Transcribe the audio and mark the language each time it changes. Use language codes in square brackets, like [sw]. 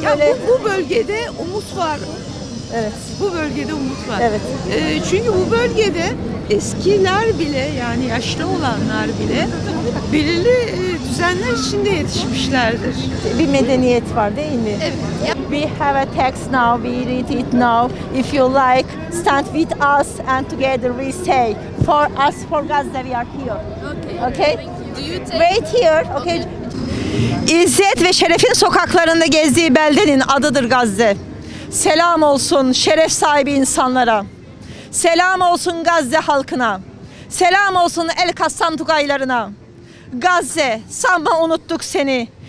[tr] Ya böyle... bu bölgede umut var. Evet. Bu bölgede umut var. Evet. Çünkü bu bölgede eskiler bile, yani yaşlı olanlar bile belirli düzenler içinde yetişmişlerdir. Bir medeniyet var değil mi? Evet. [en] We have a text now, we read it now. If you like, stand with us and together we say, for us, for Gaza, we are here. Okay? Do you take... Wait here, okay? [tr] İzzet ve Şeref'in sokaklarında gezdiği beldenin adıdır Gazze. Selam olsun şeref sahibi insanlara. Selam olsun Gazze halkına. Selam olsun El Kassam Tugaylarına. Gazze, sanma unuttuk seni.